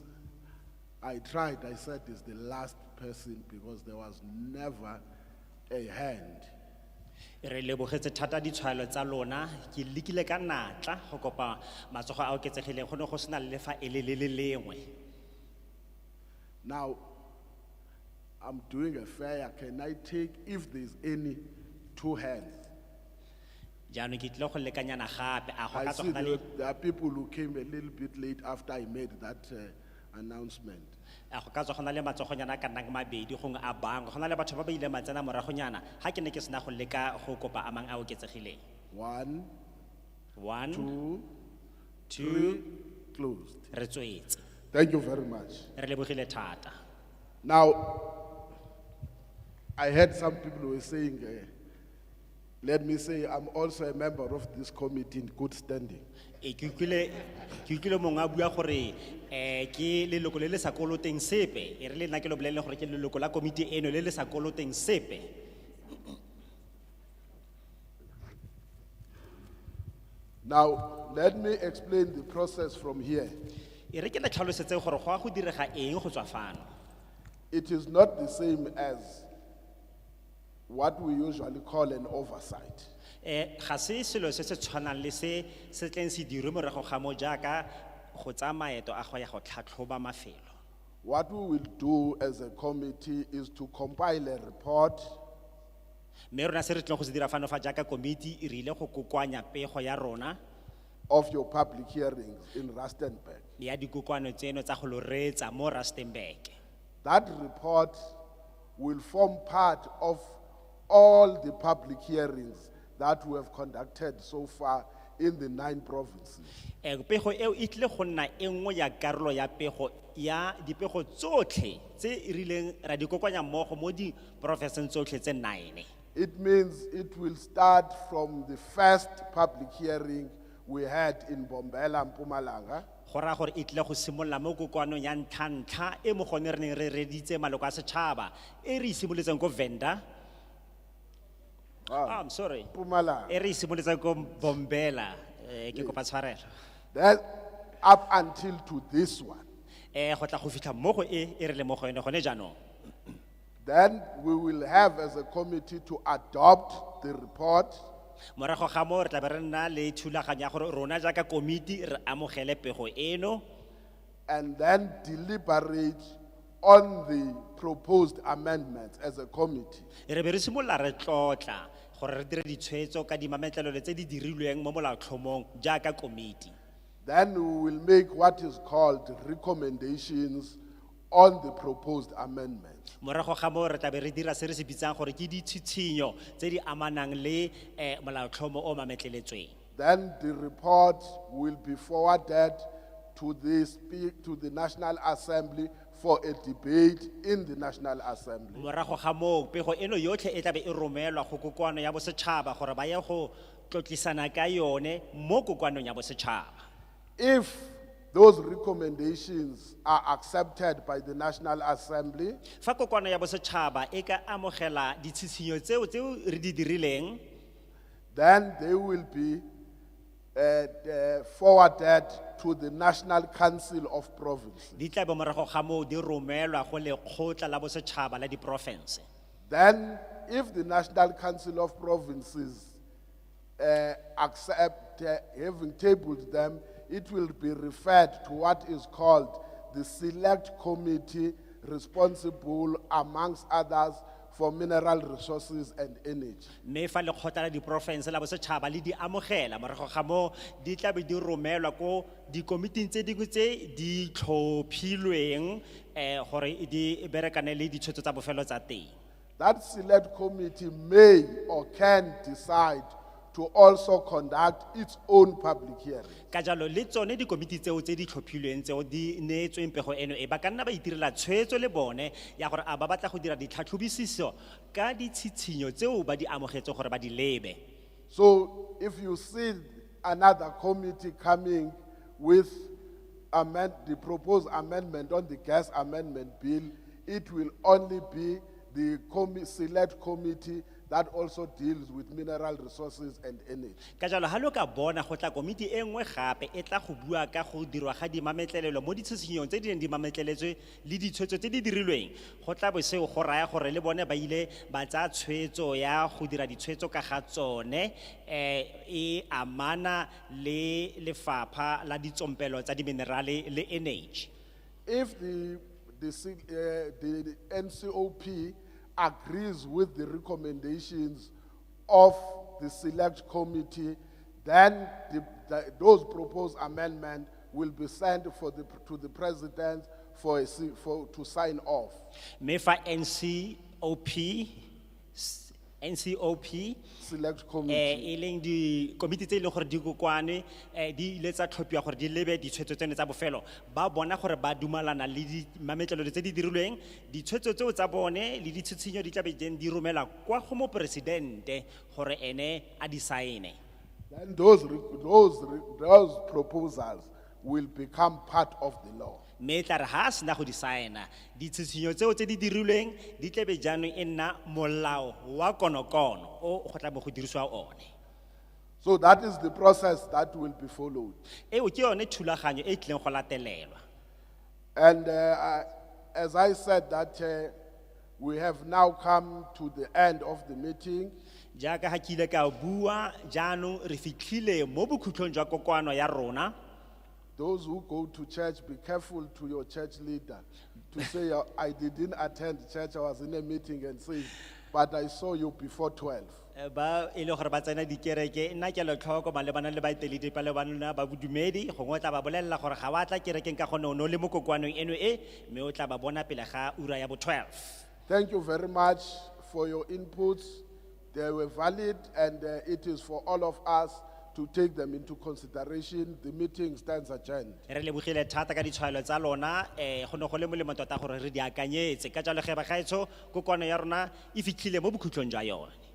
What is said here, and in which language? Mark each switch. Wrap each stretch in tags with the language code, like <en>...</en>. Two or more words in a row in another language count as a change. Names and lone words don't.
<en>I tried, I said it's the last person because there was never a hand.</en> <tn>Re lebogetse thata ditshwaelo tsa lona ke lekile ka natla go kopa matsogo a oketsegileng go ne go sena le fa e le lengwe.</tn> <en>Now, I'm doing a fair, can I take, if there's any, 2 hands?</en> <tn>Jaanong ke tlile go lekanyana gape a go</tn> <en>I</en> <tn>ka</tn> <en>see</en> <tn>tsogana le</tn> <en>there are people who came a little bit late after I made that announcement.</en> <tn>a go ka tsogana le matsogonyana ka nang mabedi gongwe a bangwe go na le batho ba ba ile matsena moragonyana ga ke ne ke sena go leka go kopa a mang a oketsegileng. 1, 1 2, 2</tn> <en>3, closed.</en> <tn>re tswetse</tn> <en>Thank you very much.</en> <tn>re lebogile thata.</tn> <en>Now, I heard some people who were saying, let me say, I'm also a member of this committee in good standing.</en> <tn>Ke utlwile mongwe a bua gore ke leloko le le sa koloteng sepe e re le nna ke lo bolelele gore ke leloko la komiti eno le le sa koloteng sepe.</tn> <en>Now, let me explain the process from here.</en> <tn>E re ke le tlhalosetse gore go a go direga eng go tswa fano.</tn> <en>It is not the same as what we usually call an oversight.</en> <tn>Ga se selo se se tshwanang le se se tleng se dirwe morago ga mo jaaka go tsaya maeto a go ya go tlhatlhoba mafelo.</tn> <en>What we will do as a committee is to compile a report</en> <tn>Mme rona se re tlileng go se dira fano fa jaaka komiti e rile go kokoanya pego ya rona</tn> <en>of your public hearings in Rustenburg.</en> <tn>ya dikokoano tseno tsa go lo reetsa mo Rustenburg.</tn> <en>That report will form part of all the public hearings that we have conducted so far in the 9 provinces.</en> <tn>Pego eo e tlile go nna e nngwe ya karolo ya pego ya dipego tsotlhe tse e rileng ra di kokoanya mmogo mo di provinces tsotlhe tse 9.</tn> <en>It means it will start from the first public hearing we had in Bombela, Mpumalanga,</en> <tn>Go raya gore e tlile go simolola mo kokoanong ya ntlha e mo gone re neng re reditse maloko a setšhaba e re simoletseng ko Venda.</tn> <en>I'm sorry. Mpumalanga.</en> <tn>E re simoletseng ko Bombela ke kopa tshwarelo.</tn> <en>Then up until to this one.</en> <tn>Go tla go fitlha mo go e re le mo go yone gone jaanong.</tn> <en>Then we will have as a committee to adopt the report</en> <tn>Morago ga mo re tla be re nna le thulaganyo ya gore rona jaaka komiti re amogele pego eno</tn> <en>and then deliberate on the proposed amendments as a committee.</en> <tn>re be re simolola re tlotla gore re dire ditshwetso ka dimametlelelo tse di dirilweng mo molaotlhomong jaaka komiti.</tn> <en>Then we will make what is called recommendations on the proposed amendments.</en> <tn>Morago ga mo re tla be re dira se re se bitsang gore ke ditshitshinyo tse di amanang le molaotlhomo o mametleletsweng.</tn> <en>Then the report will be forwarded to the National Assembly for a debate in the National Assembly.</en> <tn>Morago ga mo pego eno yotlhe e tla be e romelwa go kokoano ya bosetšhaba gore ba ye go tlotlisana ka yone mo kokoanong ya bosetšhaba.</tn> <en>If those recommendations are accepted by the National Assembly,</en> <tn>Fa kokoano ya bosetšhaba e ka amogela ditshitshinyo tseo re di dirileng,</tn> <en>then they will be forwarded to the National Council of Provinces.</en> <tn>di tla be morago ga moo di romelwa go lekgotla la bosetšhaba la diporofense.</tn> <en>Then, if the National Council of Provinces accept, having tabled them, it will be referred to what is called the Select Committee responsible, amongst others, for mineral resources and energy.</en> <tn>Mme fa lekgotla la diporofense la bosetšhaba le di amogela morago ga moo di tla be di romelwa ko dikomiting tse dingwe tse di tlhophilweng gore di berekane le ditshwetso tsa bofelo tsa teng.</tn> <en>That Select Committee may or can decide to also conduct its own public hearing.</en> <tn>Ka jalo le tsone dikomiti tseo tse di tlhophilweng tseo di neetsweng pego eno e ba ka nna ba itirela tshwetso le bone ya gore a ba batla go dira ditlhatlhobisiso ka ditshitshinyo tseo ba di amogetse gore ba di lebe.</tn> <en>So if you see another committee coming with the proposed amendment on the gas amendment bill, it will only be the Select Committee that also deals with mineral resources and energy.</en> <tn>Ka jalo ha lo ka bona go tla komiti e nngwe gape e tla go bua ka go dirwa ga dimametlelelo mo ditshitshinyong tse di neng di mametleletswe le ditshwetso tse di dirilweng, go tla bo seo go raya gore le bone ba ile ba tsaya tshwetso ya go dira ditshwetso ka ga tsone e amana le lefapha la ditsompelo tsa diminerale le energy.</tn> <en>If the NCOP agrees with the recommendations of the Select Committee, then those proposed amendments will be sent to the President to sign off.</en> <tn>Me fa NCOP Select Committee. e leng di komiti tse e leng gore di kokwane di ile tsa tlhophiwa gore di lebe ditshwetso tseno tsa bofelo, ba bona gore ba dumalana le dimametlelelo tse di dirilweng, ditshwetso tseo tsa bone le ditshitshinyo di tla be di romela kwa go moporesidente gore ene a di saene.</tn> <en>Then those proposals will become part of the law.</en> <tn>Mme tla re ha sena go di saena ditshitshinyo tseo tse di dirilweng di tla be jaanong e nna molao wa konokono o go tla be go dirisiwa one.</tn> <en>So that is the process that will be followed.</en> <tn>Eo ke yone thulaganyo e tlileng go latelelwa.</tn> <en>And as I said that we have now come to the end of the meeting,</en> <tn>Jaaka ha ke ile ka bua jaanong re fitlhile mo bokhutlhong jwa kokoano ya rona.</tn> <en>those who go to church, be careful to your church leader to say, I didn't attend church, I was in a meeting and say, but I saw you before 12.</en> <tn>Ba e le gore ba tsena dikereke nna ke le tlhoko malebana le baeteledi pa le bana ba bodumedi gongwe tla ba bolella gore ga wa tla kerekeng ka gone o no le mo kokoanong eno e mme o tla ba bona pele ga ura ya bo 12.</tn> <en>Thank you very much for your inputs. They were valid, and it is for all of us to take them into consideration. The meeting stands adjourned.</en> <tn>Re lebogile thata ka ditshwaelo tsa lona go ne go le molemo tota gore re di akanyetse ka jalo ge ba gaetsho kokoano ya rona e fitlhile mo bokhutlong jwa yone.</tn>